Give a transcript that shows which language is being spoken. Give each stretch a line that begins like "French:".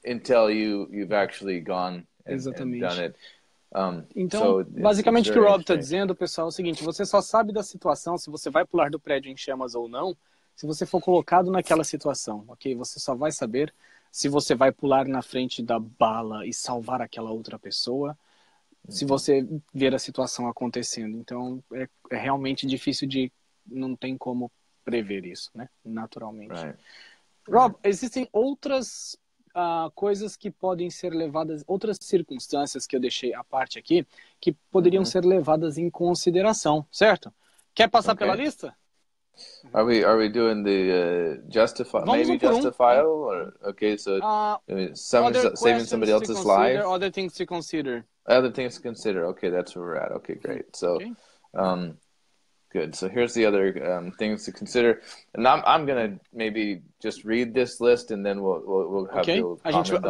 English: until you've actually gone and done it.
Portuguese: Então, basicamente o que o Rob está dizendo, pessoal, é o seguinte: você só sabe da situação, se você vai pular do prédio em chamas ou não, se você for colocado naquela situação, ok? Você só vai saber se você vai pular na frente da bala e salvar aquela outra pessoa, se você ver a situação acontecendo. Então, é realmente difícil não tem como prever isso, né? Naturalmente.
English: Right.
Portuguese: Rob, existem outras coisas que podem ser levadas, outras circunstâncias que eu deixei à parte aqui, que poderiam ser levadas em consideração, certo? Quer passar pela lista?
English: Are we doing the maybe justifiable? Or, okay, so saving somebody else's life? Other things to consider. Other things to consider. Okay, that's where we're at. Okay, great. So, good. So here's the other things to consider, and I'm gonna maybe just read this list, and then we'll have you comment on